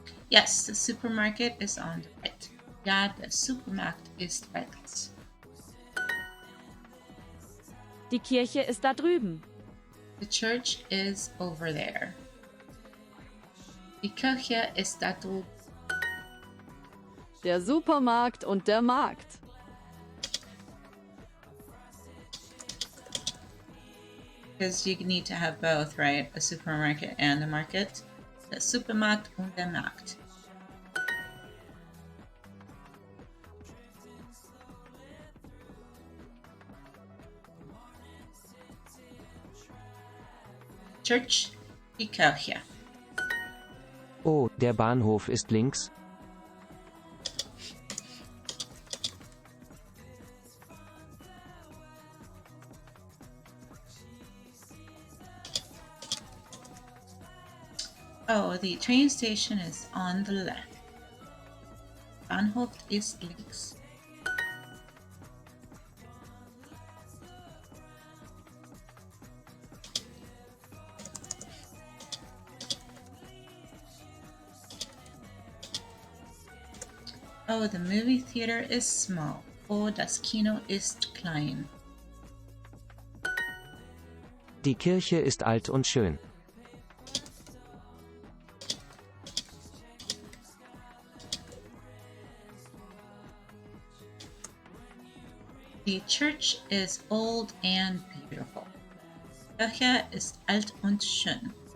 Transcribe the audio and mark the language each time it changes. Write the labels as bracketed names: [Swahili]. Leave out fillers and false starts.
[English] Yes, the supermarket is on the right. [German] Ja, der Supermarkt ist rechts. Die Kirche ist da drüben. [English] The church is over there. [German] Die Kirche ist da drüben. Der Supermarkt und der Markt. [English] Because you need to have both, right? A supermarket and a market. [German] Der Supermarkt und der Markt. Church, die Kirche. Oh, der Bahnhof ist links? [English] Oh, the train station is on the left. [German] Bahnhof ist links. [English] Oh, the movie theater is small. [German] Oh, das Kino ist klein. Die Kirche ist alt und schön. [English] The church is old and beautiful. [German] Kirche ist alt und schön.